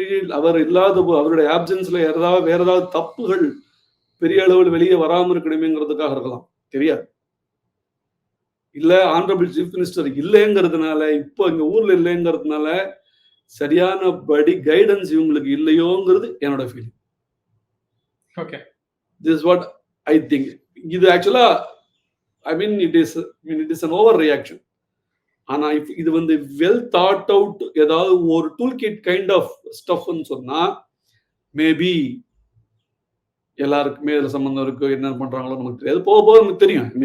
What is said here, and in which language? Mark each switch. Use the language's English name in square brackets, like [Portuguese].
[Tamil] அவர் இல்லாத அவருடைய ஆப்சன்ஸ்ல வேற ஏதாவது தப்புகள் பெரிய அளவில் வெளியே வராமல் இருக்கணுமேங்கிறதுக்காக இருக்கலாம், தெரியாது. இல்ல ஆனரபிள் சீஃப் மினிஸ்டர் இல்லைங்கிறதுனால, இப்போ இங்க ஊர்ல இல்லைங்கிறதுனால சரியான படி கைடன்ஸ் இவங்களுக்கு இல்லையோங்கிறது என்னோட feeling. [English] Okay, this is what I think. [Tamil] இது ஆக்சுவலா [English] it is an over reaction. [Tamil] ஆனா இது வந்து [English] well thought out [Tamil] ஏதாவது ஒரு [English] tool kit kind of ஸ்டஃப்னு [Tamil] சொன்னா மேபி எல்லாருக்குமே இதுல சம்பந்தம் இருக்கு. என்ன பண்றாங்களோ நமக்கு தெரியாது, போக நமக்கு தெரியும்.